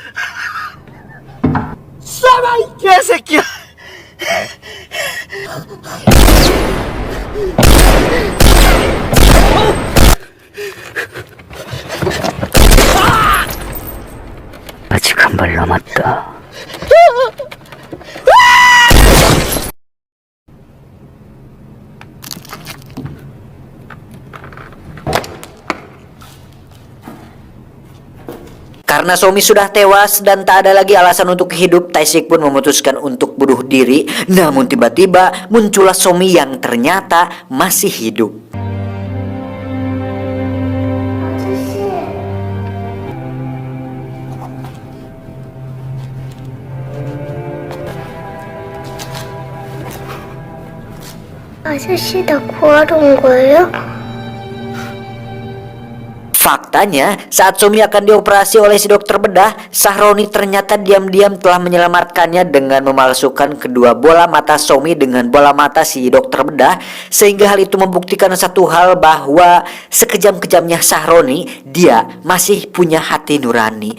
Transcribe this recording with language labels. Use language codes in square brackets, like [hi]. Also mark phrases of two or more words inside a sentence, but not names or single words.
[ko] 쏴봐 이 개새끼야. 아직 한 발 남았다. [id] Karena Somi sudah tewas dan tak ada lagi alasan untuk hidup, Taesik pun memutuskan untuk bunuh diri. Namun tiba-tiba muncullah Somi yang ternyata masih hidup. [ko] 아저씨 나 구하러 온 거예요? [id] Faktanya, saat Somi akan dioperasi oleh si dokter bedah, Sahroni ternyata diam-diam telah menyelamatkannya dengan memalsukan kedua bola mata Somi dengan bola mata si dokter bedah, sehingga hal itu membuktikan satu hal, bahwa sekejam-kejamnya Sahroni, dia masih punya hati nurani.